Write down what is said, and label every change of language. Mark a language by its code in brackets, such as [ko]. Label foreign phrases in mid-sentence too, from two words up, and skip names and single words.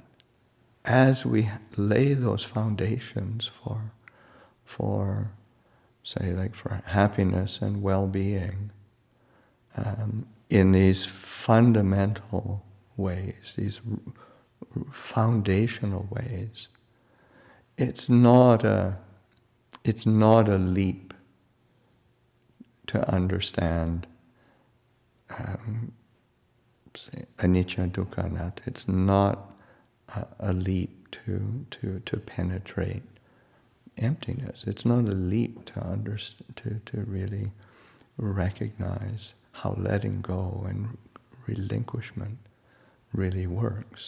[en] As we lay those foundations for say, like for happiness and well-being, in these fundamental ways, these foundational ways. It's not a leap to understand say, [pi] anicca, dukkha, anatta. [en] It's not a leap to penetrate emptiness. It's not a leap to really recognize how letting go and relinquishment really works.